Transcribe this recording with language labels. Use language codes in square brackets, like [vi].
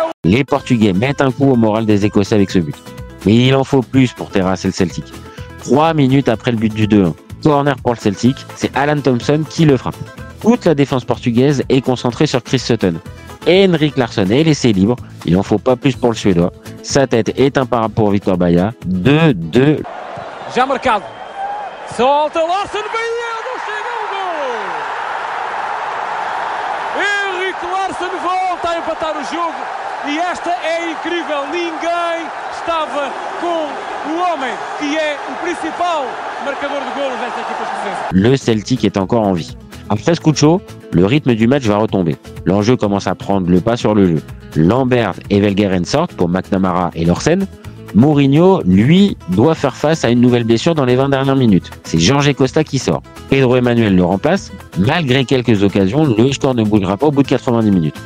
[fr] Les Portugais mettent un coup au moral des Écossais avec ce but. Mais il en faut plus pour terrasser le Celtic. 3 minutes après le but du 2-1, corner pour le Celtic, c'est Alan Thompson qui le frappe. Toute la défense portugaise est concentrée sur Chris Sutton. Henrik Larsson est laissé libre, il n'en faut pas plus pour le Suédois. Sa tête est imparable pour Victor Baía. 2-2. [pt] Já marcado. Solta Larsson, Baía, não chega ao gol. Henrik Larsson volta a empatar o jogo e esta é incrível. Ninguém estava com o homem que é o principal marcador de golos desta equipa escocesa. [fr] Le Celtic est encore en vie. Après ce coup de chaud, le rythme du match va retomber. L'enjeu commence à prendre le pas sur le jeu. Lambert et Valgueren sortent pour McNamara et Lorsen. Mourinho, lui, doit faire face à une nouvelle blessure dans les 20 dernières minutes. C'est Jorge Costa qui sort. Pedro Emmanuel le remplace. Malgré quelques occasions, le score ne bougera pas au bout de 90 minutes.